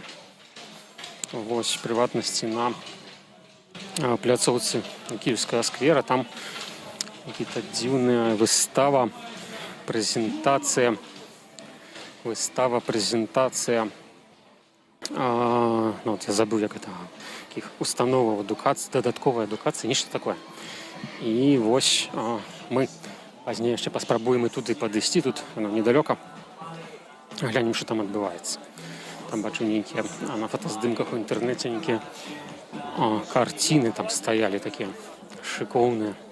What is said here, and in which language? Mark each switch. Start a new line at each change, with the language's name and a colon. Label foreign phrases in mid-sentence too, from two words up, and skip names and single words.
Belarusian: Вось, в прыватнасці, на пляцоўцы Кіеўскага сквера там какая-то дзіўная выстава, прэзентацыя, ну,
Russian: вот я забыл,
Belarusian: як
Russian: это, каких
Belarusian: установаў адукацыі, дадатковай адукацыі, нешта такое. І вось мы пазней яшчэ паспрабуем і туды падысці, тут недалёка. Глянем, што там адбываецца. Там бачу нейкія, на фотаздымках у інтэрнэце нейкія карціны там стаялі такія шыкоўныя.